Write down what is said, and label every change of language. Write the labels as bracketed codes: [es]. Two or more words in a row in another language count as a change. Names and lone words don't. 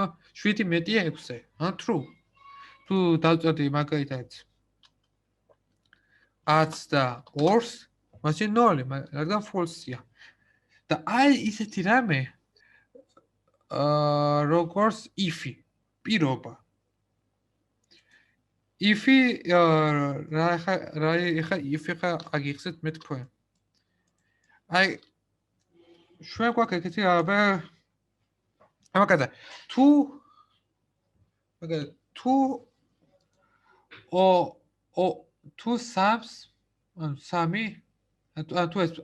[ka] 7 მეტია 6-ზე. true. თუ დავწერდი მაგალითად 10 და 2-ს, მაშინ 0, რადგან false-ია. და აი ისეთი რამე როგორც if, პირობა. [en] if if [ka] აგიხსეთ მე თქვენ. აი ჩვენ გვაქვს ეგეთი რამე მაგალითად თუ სამს ანუ 3 თუ ეს